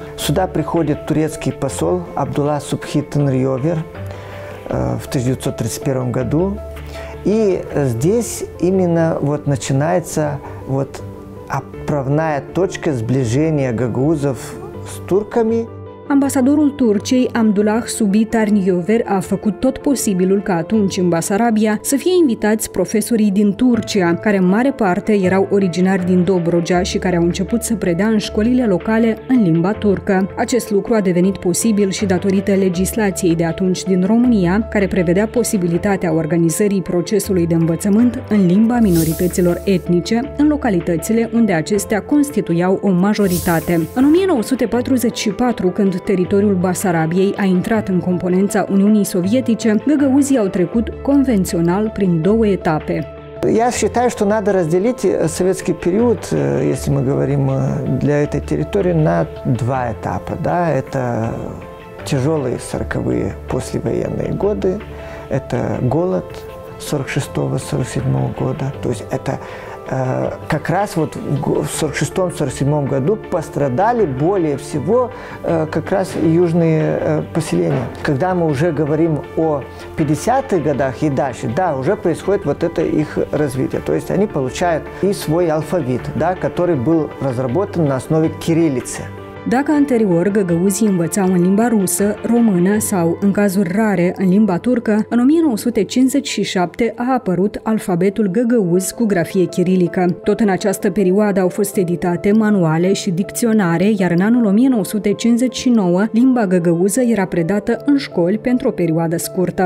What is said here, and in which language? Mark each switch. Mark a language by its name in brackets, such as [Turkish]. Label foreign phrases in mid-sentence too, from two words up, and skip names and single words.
[Russian] Сюда приходит турецкий посол Абдулла Субхи Тенриовер в 1931 году И здесь именно вот начинается вот отправная точка сближения гагаузов с турками. [Romanian] Ambasadorul Turciei, Abdullah Subi Tarniover, a făcut tot posibilul ca atunci în Basarabia să fie invitați profesorii din Turcia, care în mare parte erau originari din Dobrogea și care au început să predea în școlile locale în limba turcă. Acest lucru a devenit posibil și datorită legislației de atunci din România, care prevedea posibilitatea organizării procesului de învățământ în limba minorităților etnice, în localitățile unde acestea constituiau o majoritate. În 1944, când teritoriul Basarabiei a intrat în componența Uniunii Sovietice, găgăuzii au trecut convențional prin două etape. [Russian] Я считаю, что надо разделить советский период, если мы говорим для этой территории, на два этапа. Да? Это тяжелые 40-е послевоенные годы, это голод 46-47 года, то есть это как раз вот в 46-47 году пострадали более всего как раз южные поселения. Когда мы уже говорим о 50-х годах и дальше, да, уже происходит вот это их развитие. То есть они получают и свой алфавит, да, который был разработан на основе кириллицы. [Romanian] Dacă anterior găgăuzii învățau în limba rusă, română sau, în cazuri rare, în limba turcă, în 1957 a apărut alfabetul găgăuz cu grafie chirilică. Tot în această perioadă au fost editate manuale și dicționare, iar în anul 1959 limba găgăuză era predată în școli pentru o perioadă scurtă.